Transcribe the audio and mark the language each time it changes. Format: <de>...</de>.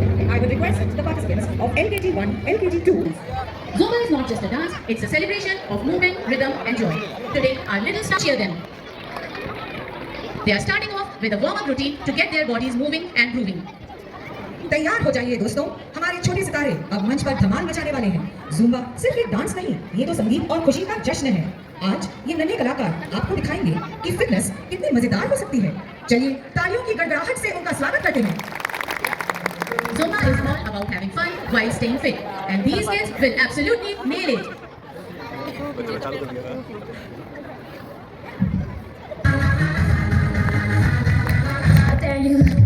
<en>I would request the participants of LKG 1, LKG 2. Zumba is not just a dance, it's a celebration of movement, rhythm and joy. Today, our little stars cheer them. They are starting off with a warm-up routine to get their bodies moving and grooving.</en> <hi>तैयार हो जाइए दोस्तों, हमारे छोटे सितारे अब मंच पर धमाल मचाने वाले हैं। ज़ुम्बा सिर्फ एक डांस नहीं, ये तो संगीत और खुशी का जश्न है। आज ये नन्हे कलाकार आपको दिखाएंगे कि फिटनेस कितनी मजेदार हो सकती है। चलिए तालियों की गड़गड़ाहट से उनका स्वागत करते हैं।</hi> <en>Zumba is all about having fun while staying fit, and these kids will absolutely nail it. I dare you.</en>